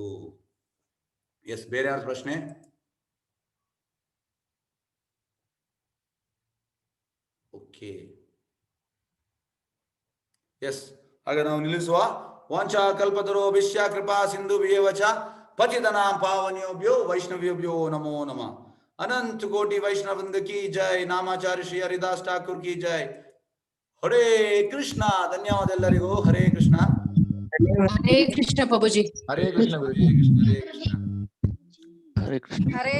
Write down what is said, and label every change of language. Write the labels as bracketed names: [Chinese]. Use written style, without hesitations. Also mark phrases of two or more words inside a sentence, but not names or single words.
[Kannada] ಎಸ್, ಬೇರೆ ಯಾರ ಪ್ರಶ್ನೆ? ಓಕೆ, ಎಸ್, ಹಾಗೆ ನಾವು ನಿಲ್ಲಿಸುವ. [Sanskrit] वांछा कल्पतरो विश्य कृपा सिंधु वियवच पतितनां पावन्योभ्यो वैष्णव्योभ्यो नमो नमः. [Hindi] अनंत कोटि वैष्णवृंद की जय. नामाचार्य श्री हरिदास ठाकुर की जय. हरे कृष्णा. धन्यवाद ಎಲ್ಲರಿಗೂ. हरे कृष्णा. हरे कृष्ण प्रभुजी. हरे कृष्ण गुरुजी. हरे कृष्ण. हरे कृष्ण.